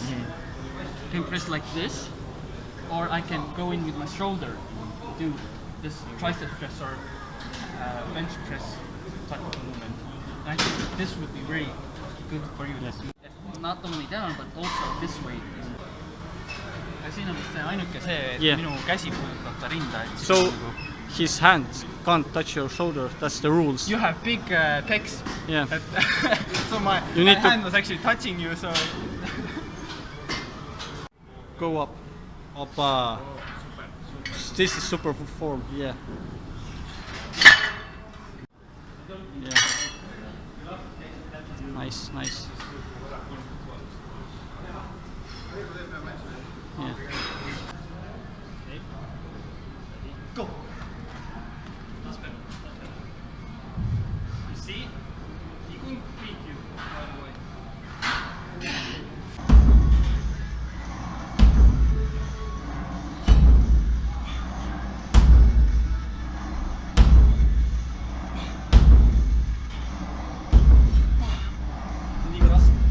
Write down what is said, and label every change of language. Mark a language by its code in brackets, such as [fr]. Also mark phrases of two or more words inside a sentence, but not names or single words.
[en] I can press like this, or I can go in with my shoulder, do this tricep press or bench press type of movement. And I think this would be very good for you. Not only down, but also this way. [et] Ja siin on vist ainuke see, et minu käsi puudutab ta rinda. [en] So his hands can't touch your shoulder. That's the rules. You have big pecs. Yeah. So my hand was actually touching you, so... Go up. Oppa. This is super form. Yeah. Yeah. Nice. Yeah. Go! You see? He couldn't beat you, by the way. [et] Liiga raske.